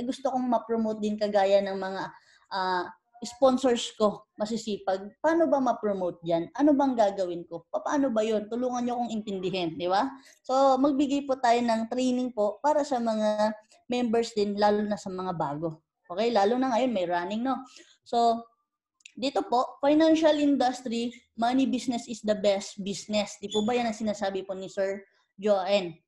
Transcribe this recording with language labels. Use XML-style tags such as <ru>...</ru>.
<tl>Gusto kong ma-promote din kagaya ng mga sponsors ko, masisipag, paano ba ma-promote dyan? Ano bang gagawin ko? Paano ba yun? Tulungan nyo kong intindihin, di ba? So, magbigay po tayo ng training po para sa mga members din, lalo na sa mga bago. Okay? Lalo na ngayon, may running, no? So, dito po,</tl> <en>financial industry, money business is the best business.</en> <tl>Di po ba yan ang sinasabi po ni Sir Joanne?</tl>